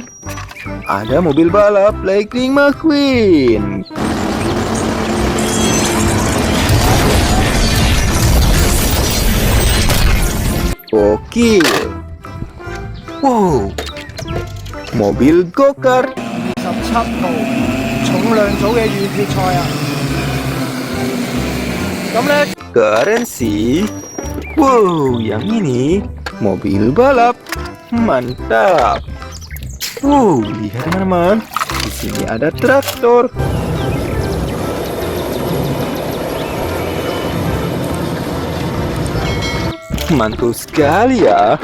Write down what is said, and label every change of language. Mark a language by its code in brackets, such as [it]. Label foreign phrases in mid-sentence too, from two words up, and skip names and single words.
[id] Ada mobil balap Lightning McQueen. Oke. Wow. Mobil go-kart. [yue] 17 號重量組嘅預決賽啊！咁呢 [id] Keren sih. Wow, yang ini mobil balap. Mantap. Wow, lihat teman-teman. Di sini ada traktor. Mantul sekali ya.